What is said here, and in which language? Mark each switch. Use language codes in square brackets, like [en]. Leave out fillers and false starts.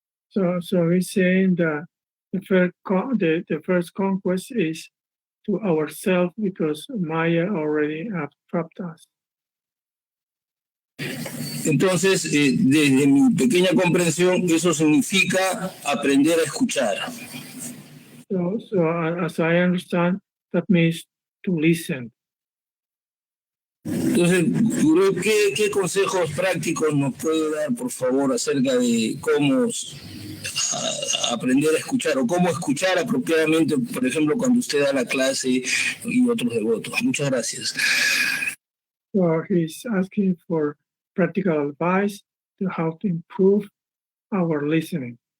[en] So he's saying that the first conquest is to ourselves because Maya already have trapped us. [es] Entonces, desde mi pequeña comprensión, eso significa aprender a escuchar. [en] So as I understand, that means to listen. [es] Entonces, Gurú, ¿qué consejos prácticos nos puede dar, por favor, acerca de cómo aprender a escuchar o cómo escuchar apropiadamente, por ejemplo, cuando usted da la clase y otros devotos? Muchas gracias. [en] So he's asking for practical advice to how to improve our listening.